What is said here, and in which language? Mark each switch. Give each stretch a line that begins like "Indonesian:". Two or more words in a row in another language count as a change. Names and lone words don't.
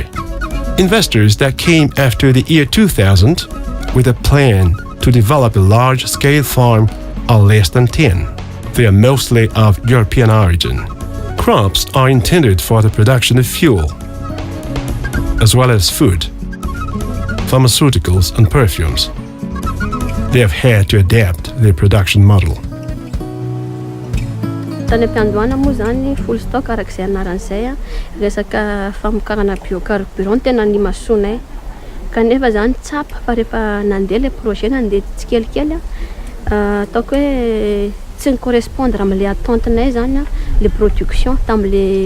English: Investors that came after the year 2000 with a plan to develop a large-scale farm are less than 10. They are mostly of European origin. Crops are intended for the production of fuel, as well as food, pharmaceuticals, and perfumes. They have had to adapt their production model.
Malagasy: Tany am-piandohana moa zany
English: full stock
Malagasy: arak'izay anaran'izay resaka famokarana biocarburant tena ny masonay kanefa zany tsapa fa rehefa nandeha le projet nandeha tsikelikely ataoko hoe tsy ny correspondre amin'le attentenay zany le production tamin'le